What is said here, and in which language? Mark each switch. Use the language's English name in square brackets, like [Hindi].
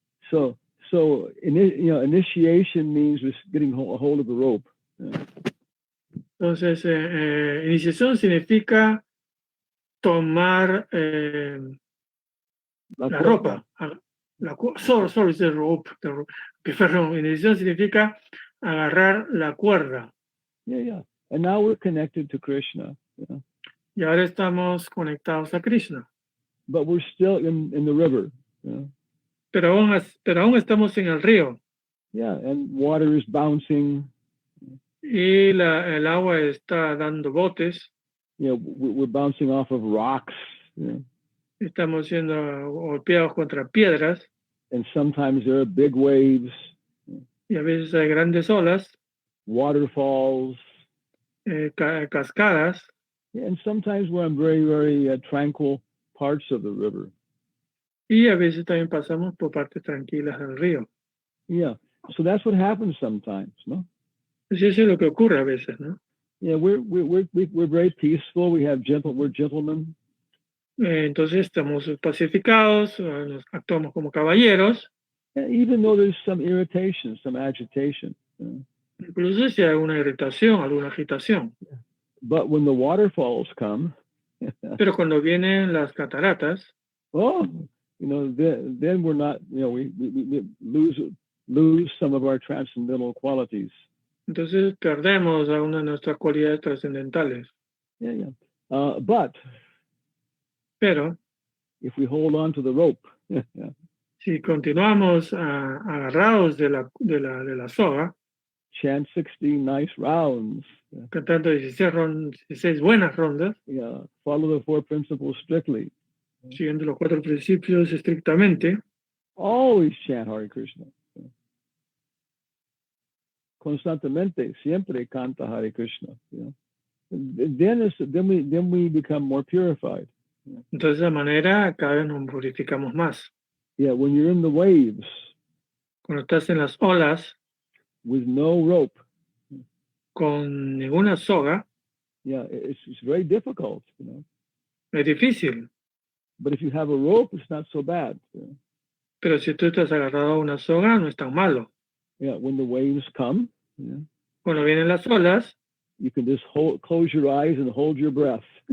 [English] So initiation means just getting a hold of the rope. [Spanish] Entonces, iniciación significa tomar la ropa. [English] Sorry, the rope. [Spanish] Perdón, iniciación significa agarrar la cuerda. [English] Yeah. And now we're connected to Krishna. [Spanish] Y ahora estamos conectados a Krishna. [English] But we're still in the river. [Spanish] Pero aún estamos en el río. [English] Yeah, and water is bouncing. [Spanish] Y el agua está dando botes. [English] We're bouncing off of rocks. [Spanish] Estamos siendo golpeados contra piedras. [English] And sometimes there are big waves. [Spanish] Y a veces hay grandes olas. [English] Waterfalls. [Spanish] Cascadas. [English] And sometimes we're on very, very tranquil parts of the river. [Spanish] Y a veces también pasamos por partes tranquilas del río. [English] Yeah, so that's what happens sometimes, no? [Spanish] Pues eso es lo que ocurre a veces, ¿no? [English] Yeah, we're very peaceful. We're gentlemen. [Spanish] Entonces estamos pacificados, actuamos como caballeros. [English] Even though there's some irritation, some agitation. [Spanish] Incluso si hay alguna irritación, alguna agitación. [English] But when the waterfalls come. [Spanish] Pero cuando vienen las cataratas. [English] Then we're not, we lose some of our transcendental qualities. [Spanish] Entonces perdemos algunas de nuestras cualidades trascendentales. [English] Yeah. Pero if we hold on to the rope. [Spanish] Si continuamos agarrados de la soga. [English] Chant 16 nice rounds. [Spanish] Cantando 16 buenas rondas. [English] Yeah. Follow the 4 principles strictly. [Spanish] Siguiendo los 4 principios estrictamente. [English] Always chant Hare Krishna. [Spanish] Constantemente, siempre canta Hare Krishna. [English] Then we become more purified. [Spanish] Entonces, de esa manera, cada vez nos purificamos más. [English] Yeah, when you're in the waves. [Spanish] Cuando estás en las olas. [English] With no rope. [Spanish] Con ninguna soga. [English] Yeah, it's very difficult. [Spanish] Es difícil. [English] But if you have a rope, it's not so bad. [Spanish] Pero si tú estás agarrado a una soga, no es tan malo. [English] Yeah, when the waves come. [Spanish] Cuando vienen las olas. [English] You can just close your eyes and hold your breath.